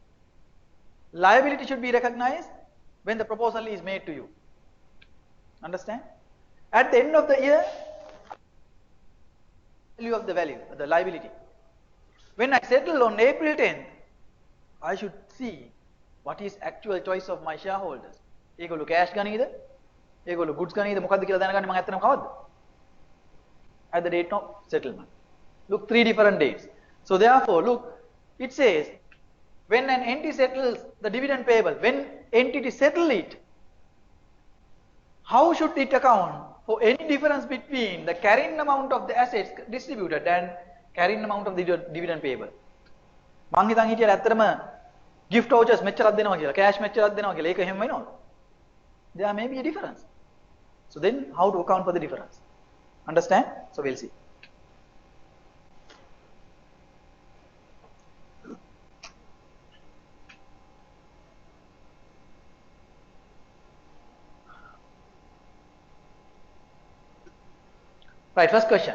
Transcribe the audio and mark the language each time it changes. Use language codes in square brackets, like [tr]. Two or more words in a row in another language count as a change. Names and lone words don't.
[en] Liability should be recognized when the proposal is made to you. Understand? At the end of the year, value, the liability. When I settle on April 10th, I should see what is actual choice of my shareholders. [si] ඒගොල්ලෝ cash ගනීද? ඒගොල්ලෝ goods ගනීද? මොකද්ද කියලා දැනගන්නේ මම ඇත්තටම කවද්ද? [en] At the date of settlement. Look, 3 different dates. So therefore, look, it says when an entity settles the dividend payable, when entity settle it, how should it account for any difference between the carrying amount of the assets distributed and carrying amount of the dividend payable? [si] මං හිතන් හිටියලා ඇත්තටම [en] gift vouchers [si] මෙච්චරක් දෙනවා කියලා, cash මෙච්චරක් දෙනවා කියලා. ඒක එහෙම වෙනවද? [en] There may be a difference. So then how to account for the difference? Understand? So we'll see. Right, first question.